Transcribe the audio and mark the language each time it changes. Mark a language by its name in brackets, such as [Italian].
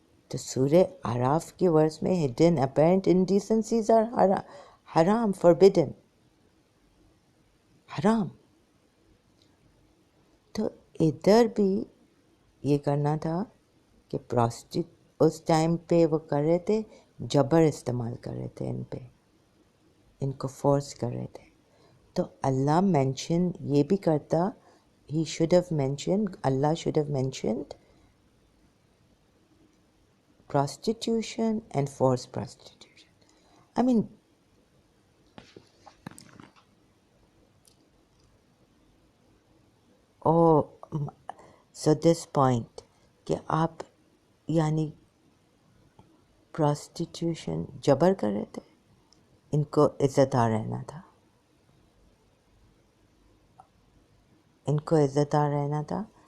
[Urdu] تو سورہ اعراف کے ورس میں [English] hidden apparent indecencies are haram, forbidden، [Urdu] حرام. تو ادھر بھی یہ کرنا تھا کہ اس ٹائم پہ وہ کر رہے تھے، جبر استعمال کر رہے تھے ان پہ، ان کو فورس کر رہے تھے. تو اللہ مینشن یہ بھی کرتا، [English] he should have mentioned، [Urdu] Allah [English] should have mentioned prostitution and forced prostitution. I mean, so this point [Urdu] کہ آپ یعنی prostitution جبر کر رہے تھے، ان کو عزت دار رہنا تھا، ان کو عزت دار رہنا تھا.